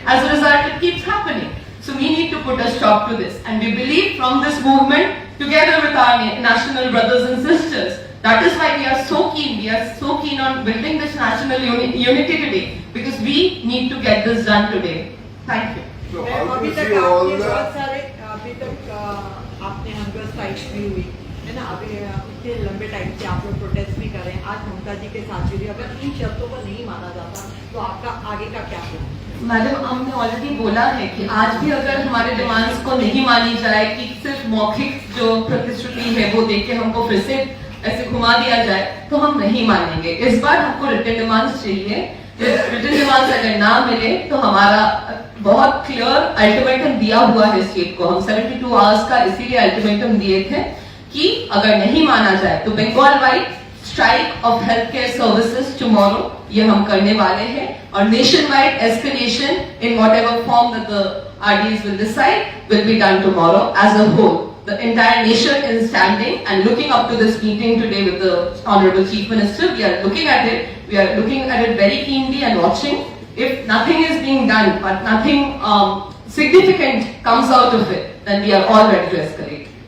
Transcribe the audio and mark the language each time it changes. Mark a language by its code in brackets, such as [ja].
[en] As a result, it keeps happening. So we need to put a stop to this, and we believe from this movement, together with our national brothers and sisters, that is why we are so keen on building this national unity today, because we need to get this done today. Thank you. [hi] अभी तक आपने बहुत सारे, अभी तक आपने hunger strikes भी हुई है ना, अभी इतने लंबे टाइम से आप लोग प्रोटेस्ट में नहीं कर रहे हैं, आज ममता जी के साथ जुड़ी, अगर इन शर्तों को नहीं माना जाता तो आपका आगे का क्या प्लान? मैडम, हमने ऑलरेडी बोला है कि आज भी अगर हमारे डिमांड्स को नहीं मानी जाए, कि सिर्फ मौखिक जो प्रतिश्रुति है वो देके हमको फिर से ऐसे घुमा दिया जाए, तो हम नहीं मानेंगे। इस बार हमको रिटन डिमांड्स चाहिए। रिटन डिमांड्स अगर ना मिले तो हमारा बहुत क्लियर अल्टीमेटम दिया हुआ है स्टेट को। हम 72 आवर्स का इसीलिए अल्टीमेटम दिए थे कि अगर नहीं माना जाए तो [en] Bengal wide strike of health care services tomorrow [hi] ये हम करने वाले हैं, और [en] Nation wide escalation in whatever form that the RDs will decide will be done tomorrow as a whole. The entire nation is standing and looking up to this meeting today with the Honorable Chief Minister. We are looking at it. We are looking at it very keenly and watching. If nothing is being done, but nothing significant comes out of it, then we are all ready to escalate.